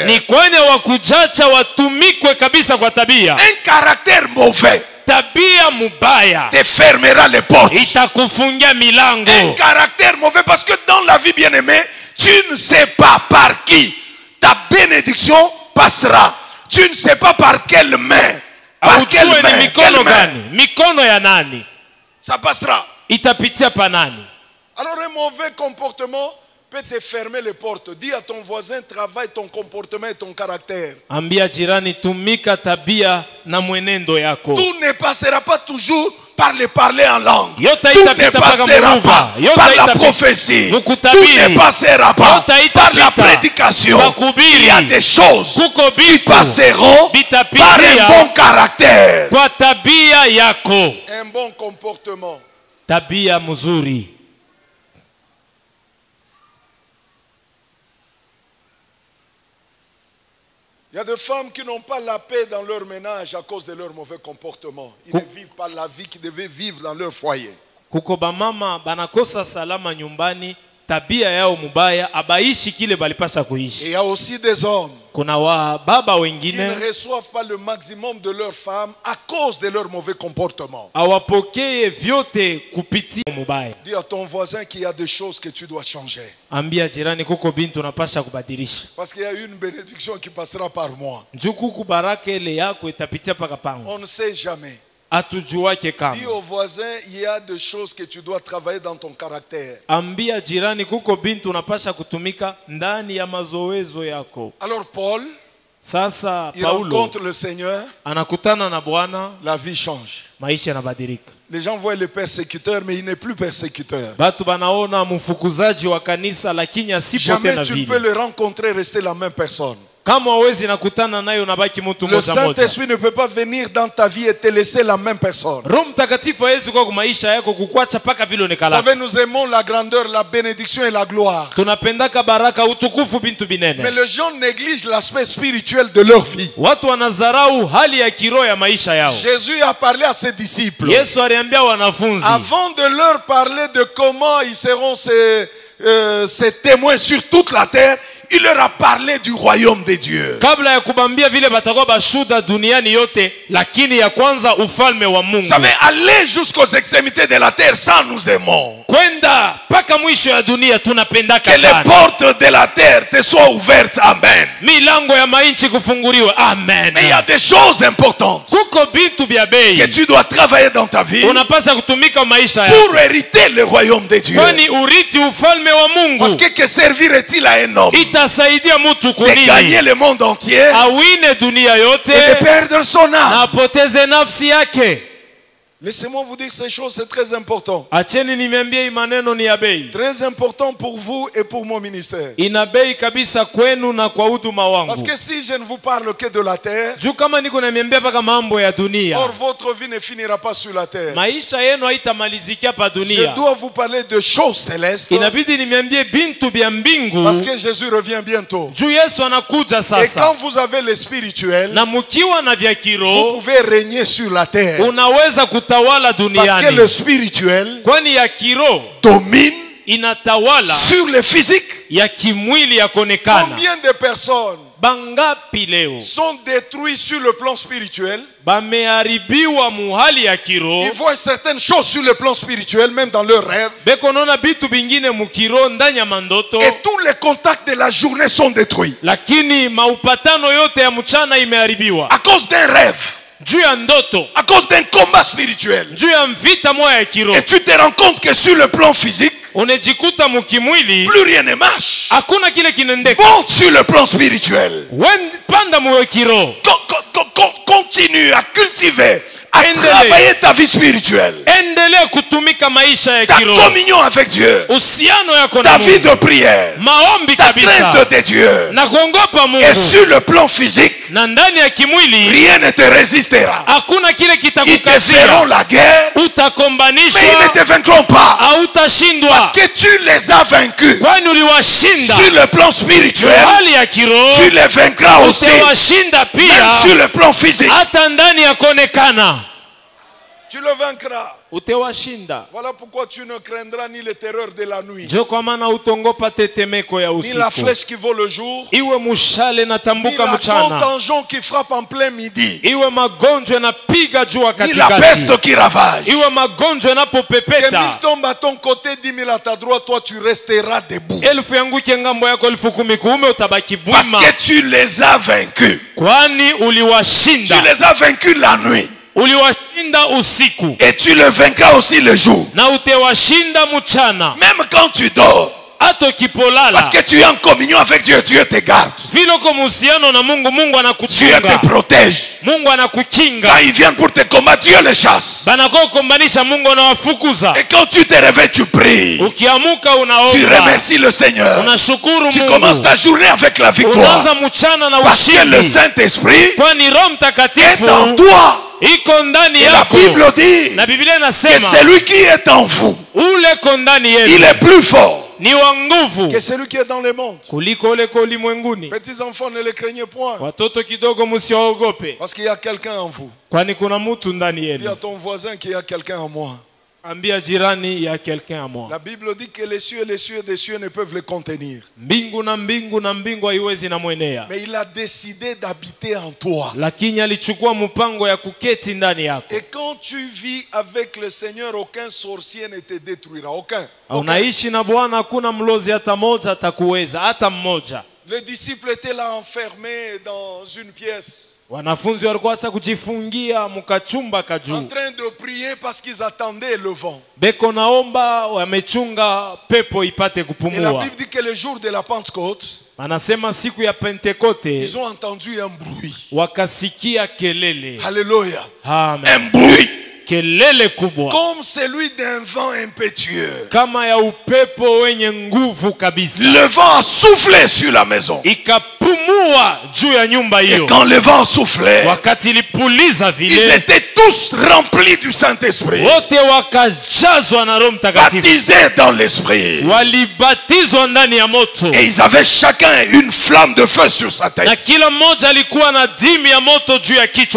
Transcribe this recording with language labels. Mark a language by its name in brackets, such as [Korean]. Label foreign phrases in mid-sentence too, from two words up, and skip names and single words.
[Swahili] ni kwani wakujacha watumikwe kabisa kwa tabia. [French] Un caractère mauvais [Swahili] Tabia mubaya [French] te fermera les portes. [Swahili] itakufungia milango. [French] Un caractère mauvais parce que dans la vie bien-aimée, tu ne sais pas par qui ta bénédiction passera. tu ne sais pas par quelle main. Par quelle [Swahili] Haujue ni [French] main, [Swahili] mikono [French] quelle main. [Swahili] gani, mikono ya nani [French] Ça passera. [Swahili] itapitia pa nani. [French] Alors un mauvais comportement peut te fermer les portes. Dis à ton voisin, travaille ton comportement et ton caractère. [Swahili] Ambia jirani, tumika tabia na mwenendo yako. [French] Tout ne passera pas toujours par le parler en langue. [Swahili] Yote [French] Tout ne [Swahili] haitapita mpaka [French] passera [Swahili] muruba. [French] pas [Swahili] Yote [French] par la [Swahili] haitapita [French] prophétie. Tout [Swahili] mukutabiri. [French] ne passera pas [Swahili] Yote haitapita [French] par la prédication. [Swahili] makubiri. [French] Il y a des choses [Swahili] Kuko [French] qui [Swahili] bitu [French] passeront [Swahili] bitapitia [French] par un bon caractère. [Swahili] kwa tabia yako, [French] Un bon comportement. [Swahili] tabia mzuri. [French] Il y a des femmes qui n'ont pas la paix dans leur ménage à cause de leur mauvais comportement. Ils ne vivent pas la vie qu'ils devaient vivre dans leur foyer. [Swahili] Kuko bamama banakosa salama nyumbani, tabia yao mubaya, abaishi kile balipasha [French] Et [Swahili] kuishi. [French] il y a aussi des hommes [Swahili] Kuna wa baba [French] qui [Swahili] wengine [French] ne reçoivent pas le maximum de leurs femmes à cause de leur mauvais comportement. [Swahili] awapokee vyote kupitia mubaya. [French] Dis à ton voisin qu'il y a des choses que tu dois changer. [Swahili] Ambia jirani, kuko bintu unapasha kubadilisha. [French] Parce qu'il y a une bénédiction qui passera par moi. [Swahili] Njoo kuku baraka ile yako itapitia paka pangu. [French] On ne sait jamais. [Swahili] Atujuake kama. [French] Dis au voisin, il y a des choses que tu dois travailler dans ton caractère. [Swahili] Ambia jirani, kuko bintu unapasha kutumika ndani ya mazoezo yako. [French] Alors Paul, [Swahili] Sasa [French] il [Swahili] Paulo [French] rencontre le Seigneur, [Swahili] anakutana na Bwana, [French] la vie change. [Swahili] maisha yanabadilika. [French] Les gens voient le persécuteur, mais il n'est plus persécuteur. [Swahili] Batu banaona mfukuzaji wa kanisa lakini asipo [French] Jamais [Swahili] tena [French] tu ne peux [Swahili] vile. [French] le rencontrer, rester la même personne. [Swahili] Kama hawezi nakutana nayo nabaki mtu [French] Le [Swahili] moja moja. [French] Saint-Esprit ne peut pas venir dans ta vie et te laisser la même personne. [Swahili] Roho Mtakatifu hawezi kwa maisha yako kukwacha paka vile [French] Vous [Swahili] onekala. [French] savez, nous aimons la grandeur, la bénédiction et la gloire. [Swahili] Tunapendaka baraka, utukufu, bintu [French] Mais [Swahili] binene. [French] les gens négligent l'aspect spirituel de leur vie. [Swahili] Watu wanazarau hali ya kiroho ya maisha yao. [French] Jésus a parlé à ses disciples. [Swahili] Yesu aliambia wanafunzi [French] Avant de leur parler de comment ils seront ces témoins sur toute la terre, il leur a parlé du royaume de Dieu. [Swahili] kabla ya kubambia vile batakuwa bashuda duniani yote, lakini ya kwanza ufalme wa Mungu. [French] Vous savez, aller jusqu'aux extrémités de la terre, ça nous aimons. [Swahili] Kwenda paka mwisho ya dunia tunapendaka [French] Que les [Swahili] sana. [French] portes de la terre te soient ouvertes. Amen. [Swahili] Milango ya mainchi kufunguliwa. Amen. [French] Mais il y a des choses importantes [Swahili] Kuko bintu bya bei [French] que tu dois travailler dans ta vie [Swahili] unapaswa kutumika maisha yako, [French] pour hériter le royaume de Dieu. [Swahili] kwani urithi ufalme wa Mungu. [French] Parce que servirait-il à un homme [Swahili] Itasaidia mtu [French] de gagner [Swahili] kunini [French] le monde entier [Swahili] awine dunia [French] et de [Swahili] yote [French] perdre son âme? [Swahili] na apoteze nafsi yake. [French] Laissez-moi vous dire ces choses, c'est très important. [Swahili] Acheni nimeambia hii maneno ni ya bei, [French] Très important pour vous et pour mon ministère. [Swahili] ina bei kabisa kwenu na kwa huduma [French] Parce [Swahili] wangu. [French] que si je ne vous parle que de la terre, [Swahili] Juu kama niko namiambia paka mambo ya dunia, [French] or votre vie ne finira pas sur la terre. [Swahili] maisha yenu haitamalizikia pa [French] Je [Swahili] dunia. [French] dois vous parler de choses célestes [Swahili] Inabidi nimeambie bintu bya mbingu, [French] parce que Jésus revient bientôt. [Swahili] juu Yesu anakuja [French] Et [Swahili] sasa. [French] quand vous avez le spirituel, [Swahili] Na mukiwa na vya [French] vous [Swahili] kiroho [French] pouvez régner sur la terre. [Swahili] unaweza kutawala [French] Parce que le [Swahili] duniani, [French] spirituel [Swahili] kwani ya kiroho [French] domine [Swahili] inatawala [French] sur le physique. [Swahili] ya kimwili ya kuonekana. [French] Combien de personnes [Swahili] Bangapi leo [French] sont détruites sur le plan spirituel? [Swahili] bameharibiwa muhali ya [French] Ils [Swahili] kiroho, [French] voient certaines choses sur le plan spirituel, même dans leurs rêves. [Swahili] beko naona bitu bingine mukiroho ndani ya mandoto, [French] Et tous les contacts de la journée sont détruits. [Swahili] lakini maupatano yote ya mchana imeharibiwa [French] À cause d'un rêve, [Swahili] juu ya ndoto, [French] à cause d'un combat spirituel. [Swahili] juu ya vita moya ya kiroho. [French] Et tu te rends compte que sur le plan physique, [Swahili] Unajikuta mukimwili [French] plus rien ne marche. [Swahili] hakuna kile kinaendeka. [French] Monte sur le plan spirituel. [Swahili] Panda mu kiroho, [French] Continue à cultiver, à [Swahili] Endele. [French] travailler ta vie spirituelle. [Swahili] endelea kutumika maisha ya [French] Ta [Swahili] kiroho, [French] communion avec Dieu. [Swahili] uhusiano yako na [French] Ta vie [Swahili] Mungu, [French] de prière. [Swahili] maombi [French] Ta [Swahili] kabisa [French] crainte de Dieu. [Swahili] na kuongopa [French] Et [Swahili] Mungu. [French] sur le plan physique, [Swahili] Na ndani ya kimwili [French] rien ne te résistera. [Swahili] hakuna kile [French] Ils te [Swahili] kitakukazia, [French] feront la guerre, mais ils ne [Swahili] utakombanishwa, [French] te vaincront pas. Parce [Swahili] hautashindwa, [French] que tu les as vaincus. [Swahili] kwani uliwashinda. [French] Sur le plan spirituel, [Swahili] Hali ya kiroho [French] tu les vaincras aussi. [Swahili] utawashinda [French] Même [Swahili] pia, [French] sur le plan physique. [Swahili] hata ndani ya kuonekana. [French] Tu le vaincras. [Swahili] utewashinda. [French] Voilà pourquoi tu ne craindras ni les terreurs de la nuit, [Swahili] Ndio kwa maana utongopa tetemeko ya [French] ni la [Swahili] usiku, [French] flèche qui vole le jour, [Swahili] iwe mushale [French] ni [Swahili] natambuka [French] la [Swahili] mchana, [French] contagion qui frappe en plein midi, [Swahili] iwe magonjwa yanapiga jua [French] ni la [Swahili] katikati, [French] peste qui ravage. [Swahili] iwe magonjwa [French] Que 1000 [Swahili] yanapopepeta. [French] tombent à ton côté, 10 000 à ta droite, toi tu resteras debout. [Swahili] Elfu yanguke ngambo yako, elfu kumi kuume, utabaki [French] Parce [Swahili] bwima, [French] que tu les as vaincus. [Swahili] kwani [French] Tu [Swahili] uliwashinda. [French] les as vaincus la nuit. [Swahili] Uliwashinda usiku [French] Et tu le vaincras aussi le jour. [Swahili] na utewashinda mchana. [French] Même quand tu dors. [Swahili] Hata ukipolala, [French] Parce que tu es en communion avec Dieu. Dieu te garde. [Swahili] vile uko muhusiano na Mungu, Mungu [French] Dieu [Swahili] anakuchunga, [French] te protège. [Swahili] Mungu [French] Quand [Swahili] anakukinga. [French] ils viennent pour te combattre, Dieu les chasse. [Swahili] Banako kukombanisha, Mungu anawafukuza. [French] Et quand tu te réveilles, tu pries. [Swahili] Ukiamuka [French] Tu [Swahili] unaomba, [French] remercies le Seigneur. [Swahili] unashukuru [French] Tu commences [Swahili] Mungu, [French] ta journée avec la victoire. [Swahili] unaanza mchana na [French] Parce que le [Swahili] ushindi, [French] Saint-Esprit [Swahili] kwani Roho [French] est [Swahili] Mtakatifu [French] en toi. [Swahili] iko ndani [French] Et la [Swahili] yako. [French] Bible dit [Swahili] Na Biblia [French] que [Swahili] inasema [French] celui qui est en vous, [Swahili] ule ko ndani [French] il [Swahili] yenu [French] est plus fort [Swahili] ni wa nguvu [French] que celui qui est dans le monde. [Swahili] kuliko ule ko ulimwenguni. [French] Petits enfants, ne les craignez point. [Swahili] Watoto kidogo, msiogope, [French] Parce qu'il y a quelqu'un en vous. [Swahili] kwani kuna mtu ndani [French] Dis à [Swahili] yenu. [French] ton voisin qu'il y a quelqu'un en moi. [Swahili] Ambia jirani ya [French] quelqu'un à moi. La Bible dit que les cieux et les cieux des cieux ne peuvent le contenir. [Swahili] Mbingu na mbingu na mbingu haiwezi na mwenea, [French] Mais il a décidé d'habiter en toi. [Swahili] lakini alichukua mpango ya kuketi ndani yako. [French] Et quand tu vis avec le Seigneur, aucun sorcier ne te détruira. Aucun. [Swahili] Unaishi na Bwana, hakuna mlozi hata moja atakuweza, hata mmoja. [French] Les disciples étaient là enfermés dans une pièce, [Swahili] Wanafunzi walikuwa sasa kujifungia mkachumba [French] en [Swahili] kajuu, [French] train de prier parce qu'ils attendaient le vent. [Swahili] beko naomba, wamechunga pepo ipate [French] Et la [Swahili] kupumua. [French] Bible dit que le jour de la Pentecôte, [Swahili] Anasema siku ya Pentekote [French] ils ont entendu un bruit. [Swahili] wakasikia kelele. Alléluia. Amen. [French] Un bruit [Swahili] Kelele kubwa [French] comme celui d'un vent impétueux. [Swahili] kama ya upepo wenye nguvu kabisa, [French] Le vent a soufflé sur la maison. [Swahili] ikapumua juu ya nyumba [French] Et [Swahili] hiyo. [French] quand le vent soufflait, [Swahili] Wakati ilipuliza [French] ils [Swahili] vile, [French] étaient tous remplis du Saint-Esprit, [Swahili] wote wakajazwa na Roho Mtakatifu, [French] baptisés dans l'Esprit. [Swahili] walibatizwa ndani ya moto, [French] Et ils avaient chacun une flamme de feu sur sa [Swahili] na [French] tête. [Swahili] kila mmoja alikuwa na dimi ya moto juu ya kichwa